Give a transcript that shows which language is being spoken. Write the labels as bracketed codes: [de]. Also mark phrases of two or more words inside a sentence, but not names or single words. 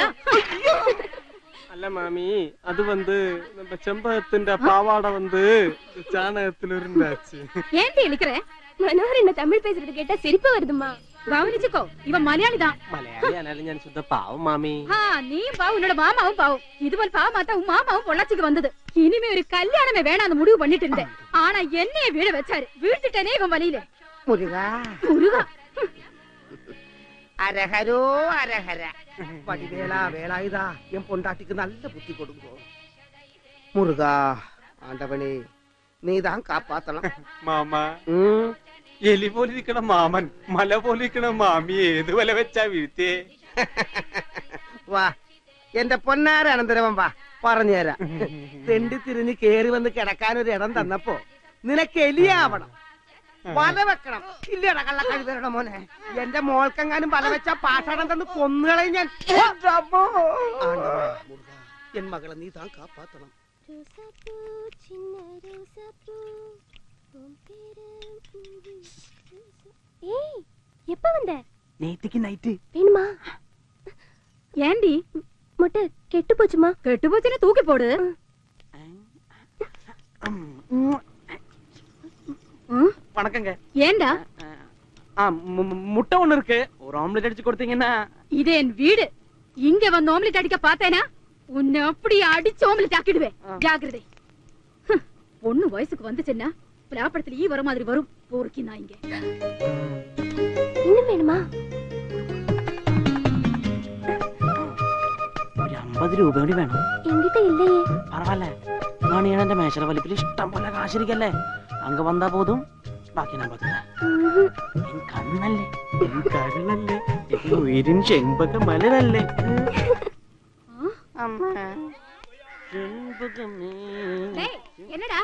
[ml] അല്ല മാമി, അത് [ta] நம்ம செம்பகத்தின் பாவாடை சாணகத்தில் இருந்தாச்சு. ஏன்டி இழுக்கிற? மனோகர் என்ன தமிழ் பேசுறது கேட்டா சிரிப்பு வருதுமா. கவனிச்சுக்கோ, இவன் மலையாளி தான். [ml] മലയാളി ആനാലും ഞാൻ ശുദ്ധ പാവം മാമി. നീ പാവം, [ta] ഉன்னோட மாமாவும் பாவம். இதுபோல் பாவமாத்தா உன் மாமாவும் பொள்ளாச்சிக்கு வந்தது. இனிமே ஒரு கல்யாணமே வேணாம்னு முடிவு பண்ணிட்டு இருந்தேன். ஆனா என்னைய வீட வச்சாரு. வீழ்த்திட்டேனே இவன் வழியில. முருகா முருகா, அரஹரோ அரஹர. வடிவேலா வேலாயுதா, என் பொண்டாட்டிக்கு நல்ல புத்தி கொடுங்கோ. முருகா ஆண்டவனே, நீதான் காப்பாத்தலாம். [ml] മാമാ, എലി പോലിരിക്കണ മാമൻ മല പോലിരിക്കണ മാമി ഏത് വല വെച്ചാ വീഴ്ത്തേ? വാ എന്റെ പൊന്നാര അനന്തരവൻ, വാ പറഞ്ഞുതരാം. തെണ്ടി തിരിഞ്ഞ് കേറി വന്ന് കിടക്കാനൊരു ഇടം തന്നപ്പോ നിനക്ക് എലിയാവണം, വല വെക്കണം. ഇല്ലടാ കള്ളക്കഴിവരുടെ മോനെ, എന്റെ മോൾക്കെങ്ങാനും വല വെച്ചാ പാഷാണം തന്ന് കൊന്നുകളയും ഞാൻ. [ta] என் மகளே நீ தான் காப்பாத்தணும். எப்ப வந்த? நேத்திக்கு நைட்டு. வேணுமா? ஏண்டி முட்டை கெட்டு போச்சுமா? கெட்டு போச்சுன்னு தூக்கி போடு. வணக்கங்க. ஏண்டா முட்டை ஒண்ணு இருக்கு, ஒரு ஆம்லெட் அடிச்சு கொடுத்தீங்கன்னா. இது என் வீடு. இங்க வந்து ஆம்லெட் அடிக்க பார்த்தேனா உன்னை அப்படி அடிச்சு ஆம்லெட் ஆக்கிடுவேன். ஜாக்கிரதை. பொண்ணு வயசுக்கு வந்துச்சுன்னா பிளாப்படத்துல ஈ வர மாதிரி வரும். போர்க்கி நான் இங்க இன்னும் வேணுமா? [ml] ഒരു 50 രൂപ കൂടി വേണം. [ta] என்கிட்ட இல்லையே. [ml] പരവായില്ല, നാണിയണന്റെ മേശല വലിപ്പിൽ ഇഷ്ടം പോലെ കാശിരിക്കല്ലേ. അങ്ങ് വന്നാ പോതും, ബാക്കി ഞാൻ പറ്റില്ല. കണ്ണല്ലേ, കരളല്ലേ, ഉയരിൻ ചെമ്പക മലരല്ലേ. [ta] என்னடா